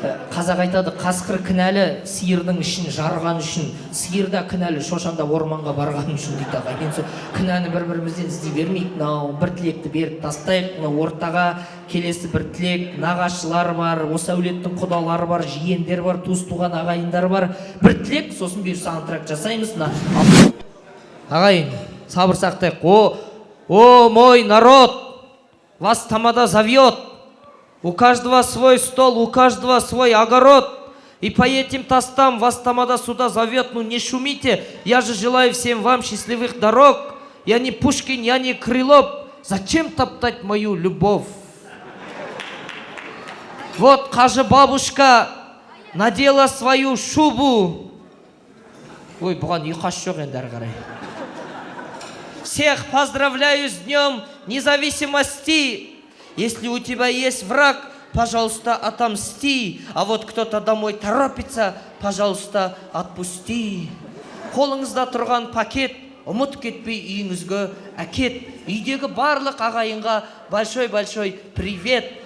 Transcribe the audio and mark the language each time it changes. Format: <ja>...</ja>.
<kk>Қазақ айтады, қасқыр кінәлі сиырдың ішін жарған үшін, сиыр да кінәлі шошанда орманға барған үшін дейді ағайын. Енді кінәні бір-бірімізден іздей бермейік. Мынау бір тілекті беріп тастайық. Мынау ортаға келесі бір тілек, нағашылар бар, осы әулеттің құдалары бар, жиендер бар, туыс-туған ағайындар бар. Бір тілек, сосын бұйырса антракт жасаймыз. Ағайын, сабыр сақтайық.</kk> <ru>О, мой народ, вас тамада зовет, у каждого свой стол, у каждого свой огород, и по этим тостам вас тамада сюда зовет, ну не шумите, я же желаю всем вам счастливых дорог, я не Пушкин, я не Крылов, зачем топтать мою любовь? Вот Кажы бабушка надела свою шубу,</ru> <kk>ой, бұған ұйқас жоқ енді әрі қарай.</kk> <ru>Всех поздравляю с Днем Независимости. Если у тебя есть враг, пожалуйста, отомсти. А вот кто-то домой торопится, пожалуйста, отпусти.</ru> <kk>Қолыңызда тұрған пакет, ұмыт кетпей үйіңізге әкет. Үйдегі барлық ағайынға</kk> <ru>большой-большой привет.</ru>